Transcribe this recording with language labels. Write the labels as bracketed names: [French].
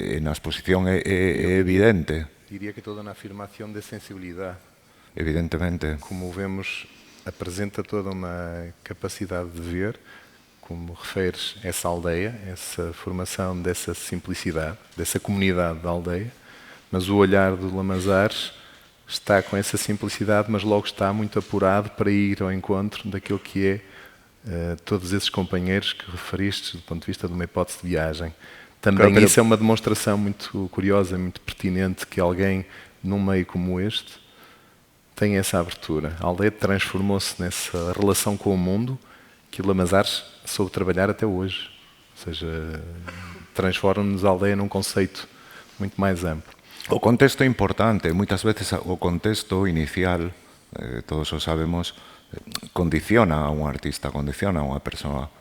[Galician] Na exposición é evidente. Diría que toda na afirmación de sensibilidade. Evidentemente. [Portuguese] Como vemos, apresenta toda uma capacidade de ver, como referes, essa aldeia, essa formação dessa simplicidade, dessa comunidade da aldeia, mas o olhar do Lamazares está com essa simplicidade, mas logo está muito apurado para ir ao encontro daquilo que é todos esses companheiros que referiste do ponto de vista de uma hipótese de viagem. Também isso é uma demonstração muito curiosa, muito pertinente, que alguém num meio como este tem essa abertura. A aldeia transformou-se nessa relação com o mundo que o Lamazares soube trabalhar até hoje. Ou seja, transforma-nos a aldeia num conceito muito mais amplo. O contexto é importante. Muitas vezes o contexto inicial, todos o sabemos, [Galician] condiciona a un artista, condiciona a unha persoa.